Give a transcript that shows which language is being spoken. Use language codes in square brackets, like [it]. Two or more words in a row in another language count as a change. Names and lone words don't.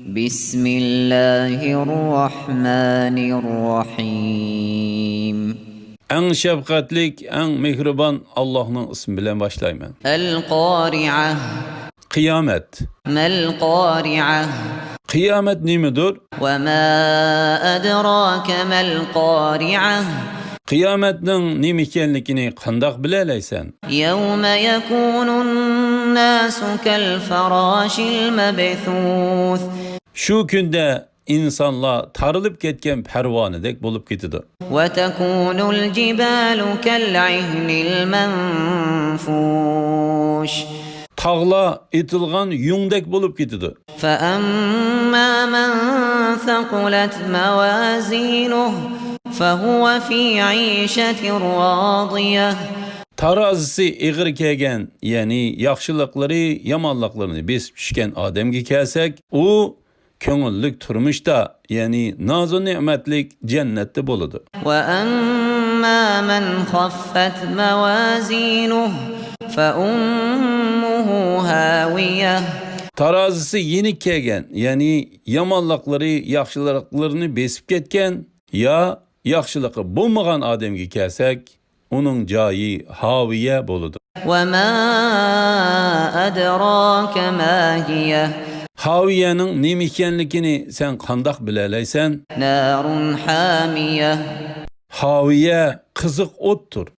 [ar] بسم الله الرحمن الرحيم [ug] En şefkatlik, en mehriban Allah'ın ismi bilen başlayman. [ar] القارعة [ug] Kıyamet. [ar] ما القارعة [ug] Kıyamet nimidir? [ar] وما أدراك ما القارعة [ug] Kıyametnin nim ekenligini qandaq bilelaysan? [ar] يوم يكون الناس كالفراش المبثوث [ug] Şu günde insanlar tarılıp ketken pervanedek bolup ketidi. [ar] وتكون الجبال كالعهن المنفوش [ug] Tağla etilgan yungdek bolup ketidi. [ar] فأما من ثقلت موازينه فهو في عيشة راضية [ug] Tarazisi eğir kegen, yani yaxşılıkları, yamanlıklarını besip düşken ademge kelsek, o köngüllük turmuşta, yani nazu nimetlik cennette boludu. [ar] وأما من خفت موازينه فأمه هاوية [ug] Tarazisi yenik kegen, yani yamanlıkları, yaxşılıklarını besip ketken, ya yaxşılıkı bulmagan ademge kelsek, onun cayi haviye boludu. [ar] وما أدراك ما هي [ug] Haviyenin nim ekenligini sen qandaq bilelaysan? [ar] نار حامية [ug] Haviye kızık ottur.